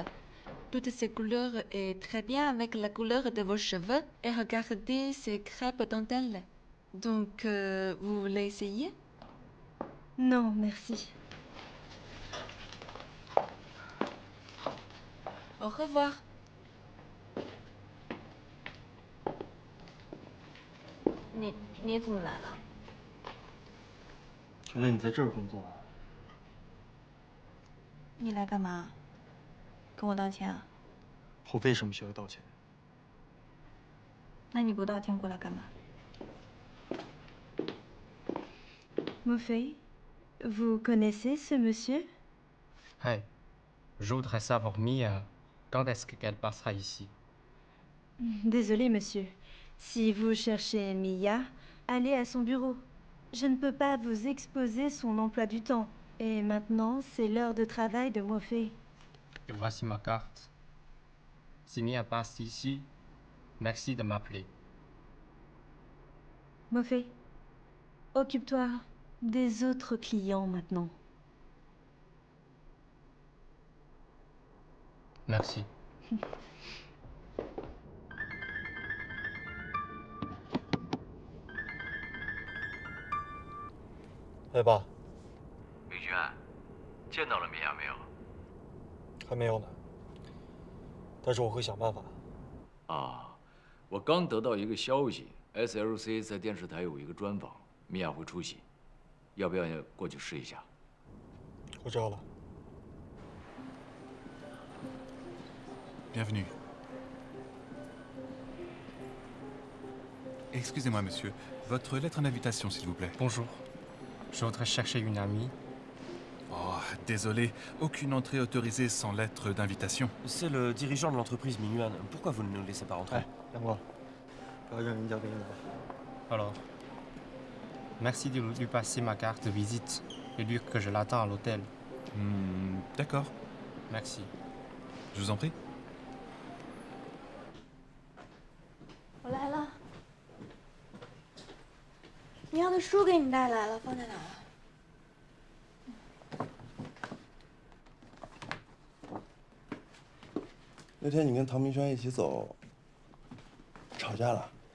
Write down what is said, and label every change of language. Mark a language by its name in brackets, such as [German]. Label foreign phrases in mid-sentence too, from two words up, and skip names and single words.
[French] Toutes ces couleurs est très bien avec la couleur de vos cheveux et regardez ces crêpes dentelles. Donc, vous voulez essayer? Non, merci. Au revoir. [Chinese] 你怎么来了？原来你在这儿工作啊？你来干嘛？跟我道歉啊？我为什么需要道歉？那你不道歉过来干嘛？ [French] Mofei, vous connaissez ce monsieur? Hey, je voudrais savoir Mia, quand est-ce qu'elle passera ici? Désolé, monsieur. Si vous cherchez Mia, allez à son bureau. Je ne peux pas vous exposer son emploi du temps. Et maintenant, c'est l'heure de travail de Mofei. Et voici ma carte. Si Mia passe ici, merci de m'appeler. Mofei, occupe-toi des autres clients maintenant. Merci. [Chinese] 哎，爸。明轩，见到了米娅没有？还没有呢，但是我会想办法。啊，我刚得到一个消息 ，SLC 在电视台有一个专访，米娅会出席，要不要过去试一下？我知道了。 [French] Bienvenue. Excusez-moi, monsieur. Votre lettre d'invitation, s'il vous plaît. Bonjour. Je voudrais chercher une amie. Oh, désolé. Aucune entrée autorisée sans lettre d'invitation. C'est le dirigeant de l'entreprise Minuan. Pourquoi vous ne nous laissez pas rentrer? Alors, merci de lui passer ma carte de visite et dire que je l'attends à l'hôtel. D'accord. Merci. Je vous en prie. [Chinese] 我来了，你要的书给你带来了，放在哪了？那天你跟唐明轩一起走，吵架了？